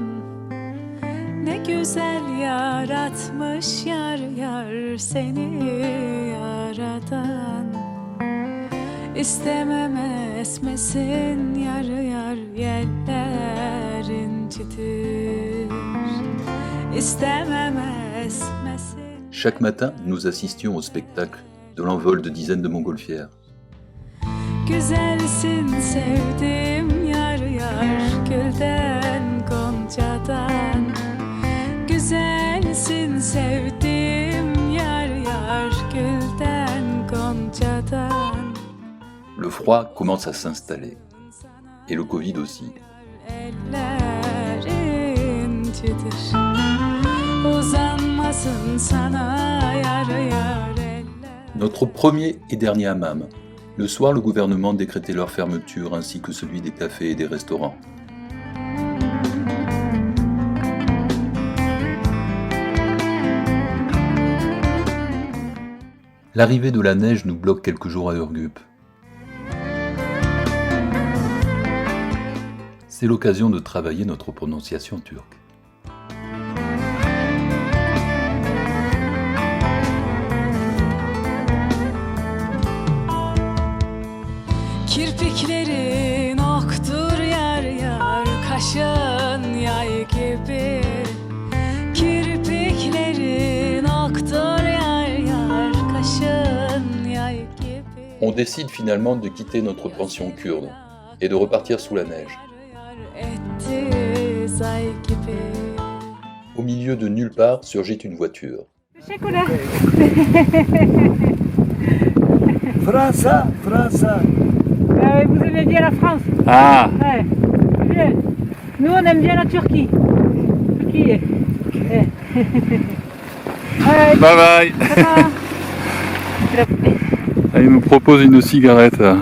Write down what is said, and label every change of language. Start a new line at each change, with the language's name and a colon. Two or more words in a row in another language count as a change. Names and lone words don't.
Turkish: Ne güzel yaratmış yar yar seni yaradan. İstemem esmesin yar yar yeller incitir. İstemem esmesin.
French: Chaque matin, nous assistions au spectacle de l'envol de dizaines de montgolfières.
Turkish: Güzelsin sevdim yar yar gülden goncadan. Güzelsin sevdim yar yar gülden goncadan.
French: Le froid commence à s'installer, et le Covid aussi.
Turkish: Eller incidir. Uzanmasın sana yar yar eller.
French: Notre premier et dernier hammam. Le soir, le gouvernement décrétait leur fermeture ainsi que celui des cafés et des restaurants. L'arrivée de la neige nous bloque quelques jours à Ürgüp. C'est l'occasion de travailler notre prononciation turque.
Turkish: Kirpiklerin oktur yar yar kaşın yay gibi. Kirpiklerin oktur yar yar kaşın yay gibi.
French: On décide finalement de quitter notre pension kurde et de repartir sous la neige.
Turkish: Etti zay gibi.
French: Au milieu de nulle part surgit une voiture.
Turkish: Teşekkürler. Fransa, Fransa.
French: Vous aimez bien la France? Ah, Ouais. Bien. Nous, on aime bien la Turquie. Turquie. Ouais. Ouais.
English: bye bye. Tata.
French: Ah, il nous propose une cigarette.